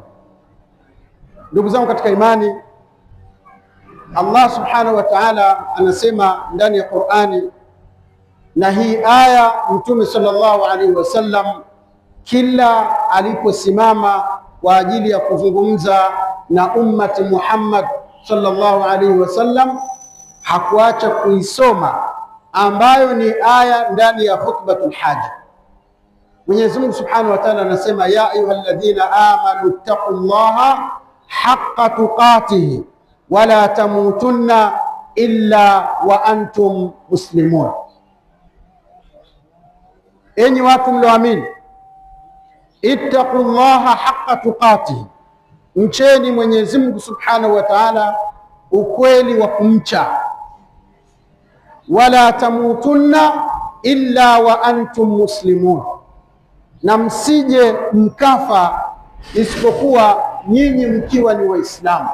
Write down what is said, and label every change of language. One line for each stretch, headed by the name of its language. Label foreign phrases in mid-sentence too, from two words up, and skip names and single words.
Swahili: Ndugu zangu katika imani, Allah
Arabic: سبحانه وتعالى
Swahili: anasema ndani ya Qur'ani, na hii aya Mtume
Arabic: صلى الله عليه وسلم
Swahili: kila aliposimama kwa ajili ya kuzungumza na ummati Muhammad
Arabic: صلى الله عليه وسلم
Swahili: hakuacha kuisoma, ambayo ni aya ndani ya
Arabic: خطبة الحاجة.
Swahili: Mwenyezi Mungu
Arabic: سبحانه وتعالى anasema: يا أيها الذين آمنوا اتقوا الله حق تقاته ولا تموتن إلا وأنتم مسلمون.
Swahili: Enyi watu mlioamini,
Arabic: اتقوا الله حق تقاته,
Swahili: mcheni Mwenyezi Mungu
Arabic: سبحانه وتعالى
Swahili: ukweli wa kumcha.
Arabic: ولا تموتن إلا وأنتم مسلمون,
Swahili: na msije mkafa isipokuwa nyinyi mkiwa ni Waislamu.